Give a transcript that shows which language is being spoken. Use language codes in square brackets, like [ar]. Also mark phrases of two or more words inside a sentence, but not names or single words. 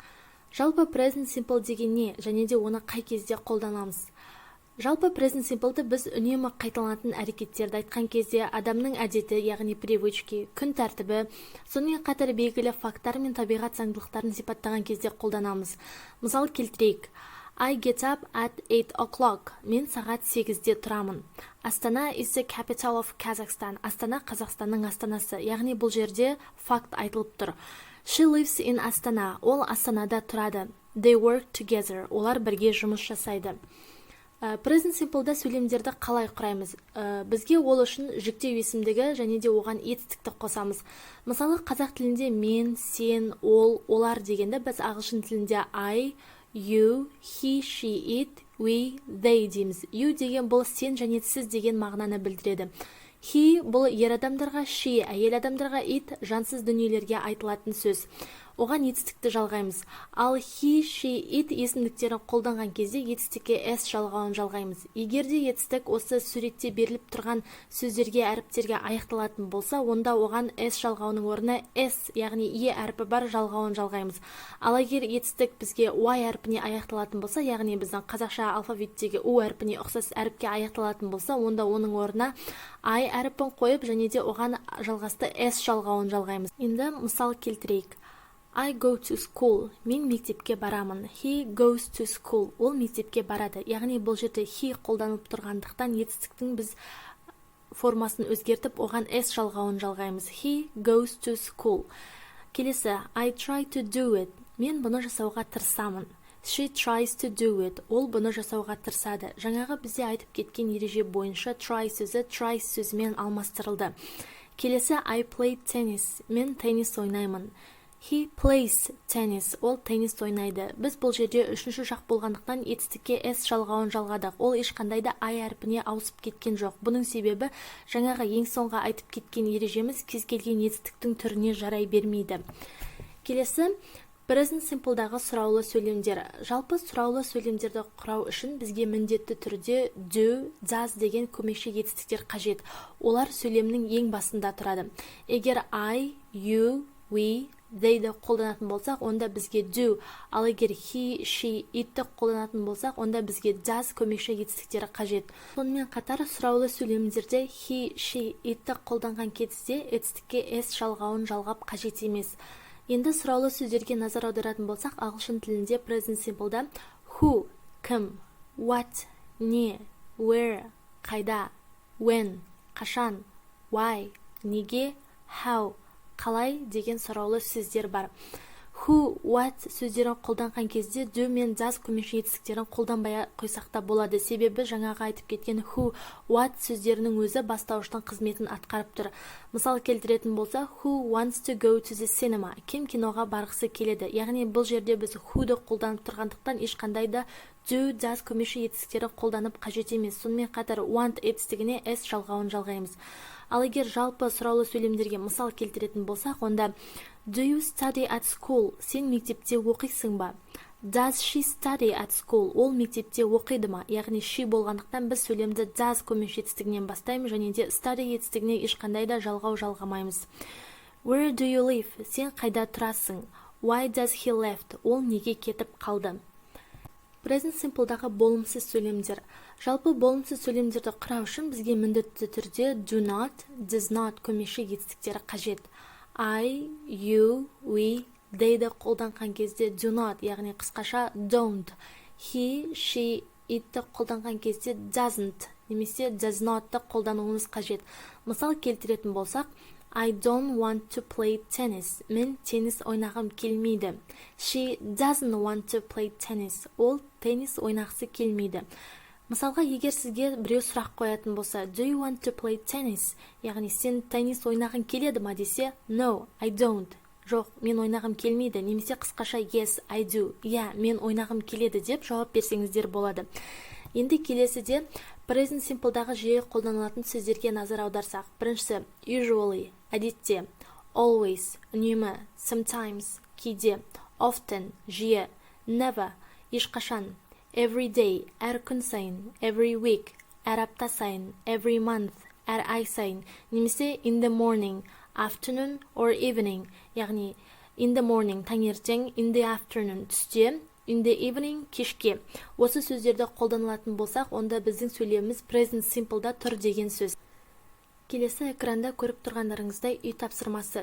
[kk] Жалпы [en] present simple [kk] деген не және де оны қай кезде қолданамыз? Жалпы [en] present simple'ды [kk] біз үнемі қайталанатын әрекеттерді айтқан кезде адамның әдеті, яғни привычки, күн тәртібі, сонымен қатар белгілі факттар мен табиғат заңдылықтарын сипаттаған кезде қолданамыз. Мысал келтірейік. [en] I get up at 8 o'clock. [kk] Мен сағат 8-де тұрамын. [en] Астана is the capital of Kazakhstan. [kk] Астана Қазақстанның астанасы. Яғни бұл жерде факт айтылып тұр. [en] She lives in Астана. [kk] Ол Астанада тұрады. [en] They work together. [kk] Олар бірге жұмыс жасайды. [en] Present simple'да [kk] сөйлемдерді қалай құраймыз? Бізге ол үшін жүктеу есімдігі және де оған етістікті қосамыз. Мысалы, қазақ тілінде мен, сен, ол, олар дегенді біз ағылшын тілінде [en] I, you, he, she, it, we, they [kk] дейміз. You деген бұл сен және сіз деген мағынаны білдіреді. He бұл ер адамдарға, she әйел адамдарға, it жансыз дүниелерге айтылатын сөз. Оған етістікті жалғаймыз. Ал [en] he, she, it [kk] есімдіктерін қолданған кезде етістікке s жалғауын жалғаймыз. Егер де етістік осы суретте беріліп тұрған сөздерге, әріптерге аяқталатын болса, онда оған s жалғауының орнына s, яғни e әрпі бар жалғауын жалғаймыз. Ал егер етістік бізге y әрпіне аяқталатын болса, яғни біздің қазақша алфавиттегі u әрпіне ұқсас әріпке аяқталатын болса, онда оның орнына I әріпін қойып және де оған жалғасты s жалғауын жалғаймыз. Енді мысал келтірейік. [en] I go to school. [kk] Мен мектепке барамын. [en] He goes to school. [kk] Ол мектепке барады. Яғни бұл жерде he қолданып тұрғандықтан етістіктің біз формасын өзгертіп, оған s жалғауын жалғаймыз. [en] He goes to school. Келесі, I try to do it. [kk] Мен бұны жасауға тырысамын. [en] She tries to do it. [kk] Ол бұны жасауға тырысады. Жаңағы бізде айтып кеткен ереже бойынша try сөзі tries сөзімен алмастырылды. Келесі, [en] I play tennis. [kk] Мен теннис ойнаймын. [en] He plays tennis. [kk] Ол теннис ойнайды. Біз бұл жерде үшінші шақ болғандықтан етістікке s жалғауын жалғадық. Ол ешқандай да I әрпіне ауысып кеткен жоқ. Бұның себебі жаңағы ең соңға айтып кеткен ережеміз кез келген етістіктің түріне жарай бермейді. Келесі, [en] present simple'дағы [kk] сұраулы сөйлемдер. Жалпы сұраулы сөйлемдерді құрау үшін бізге міндетті түрде [en] do, does [kk] деген көмекші етістіктер қажет. Олар сөйлемнің ең басында тұрады. [en] Егер I, you, we, [kk] they'ді қолданатын болсақ, онда бізге do, ал егер [en] he, she, [kk] itті қолданатын болсақ, онда бізге does көмекші етістіктері қажет. Сонымен қатар сұраулы сөйлемдерде [en] he, she, [kk] itті қолданған кезде етістікке s жалғауын жалғап қажет емес. Енді сұраулы сөздерге назар аударатын болсақ, ағылшын тілінде [en] present simple'да [kk] who, кім, what, не, where, қайда, when, қашан, why, неге, how, қалай деген сұраулы сөздер бар. [en] Who, what [kk] сөздерін қолданған кезде do мен does көмекші етістіктерін қолданбай қойсақ та болады. Себебі жаңағы айтып кеткен [en] who, what [kk] сөздерінің өзі бастауыштың қызметін атқарып тұр. Мысал келтіретін болса, [en] who wants to go to the cinema? [kk] Кім киноға барғысы келеді? Яғни бұл жерде біз who'ды қолданып тұрғандықтан ешқандай да [en] do, does [kk] көмекші етістіктерін қолданып қажет емес. Сонымен қатар want етістігіне s жалғауын жалғаймыз. Ал егер жалпы сұраулы сөйлемдерге мысал келтіретін болсақ, онда [en] do you study at school? [kk] Сен мектепте оқисың ба? [en] Does she study at school? [kk] Ол мектепте оқиды ма? Яғни she болғандықтан біз сөйлемді does көмекші етістігінен бастаймыз және де study етістігіне ешқандай да жалғау жалғамаймыз. [en] Where do you live? [kk] Сен қайда тұрасың? [en] Why does he left? [kk] Ол неге кетіп қалды? [en] Present simple'дағы [kk] болымсыз сөйлемдер. Жалпы болымсыз сөйлемдерді құрау үшін бізге міндетті түрде [en] do not, does not [kk] көмекші етістіктері қажет. [en] I, you, we, [kk] they'ді қолданған кезде [en] do not, [kk] яғни қысқаша don't. [en] He, she, [kk] itті қолданған кезде doesn't, немесе [en] does not'ты [kk] қолдануымыз қажет. Мысал келтіретін болсақ, [en] I don't want to play tennis. [kk] Мен теннис ойнағым келмейді. [en] She doesn't want to play tennis. [kk] Ол теннис ойнағысы келмейді. Мысалға, егер сізге біреу сұрақ қоятын болса, [en] do you want to play tennis? [kk] Яғни сен теннис ойнағың келеді ма десе, [en] no, I don't. [kk] Жоқ, мен ойнағым келмейді. Немесе қысқаша [en] yes, I do. [kk] Я, мен ойнағым келеді деп жауап берсеңіздер болады. Енді келесіде [en] present simple'дағы [kk] жиі қолданылатын сөздерге назар аударсақ. Біріншісі usually, әдетте, always, үнемі, sometimes, кейде, often, жиі, never, ешқашан, [en] every day, [kk] әр күн сайын, [en] every week, [kk] әр апта сайын, [en] every month, [kk] әр ай сайын, немесе [en] in the morning, afternoon or evening, [kk] яғни [en] in the morning [kk] таңертең, [en] in the afternoon [kk] түсте, [en] in the evening [kk] кешке. Осы сөздерді қолданылатын болсақ, онда біздің сөйлеміміз [en] present simple'да [kk] тұр деген сөз. Келесі экранда көріп тұрғандарыңыздай үй тапсырмасы.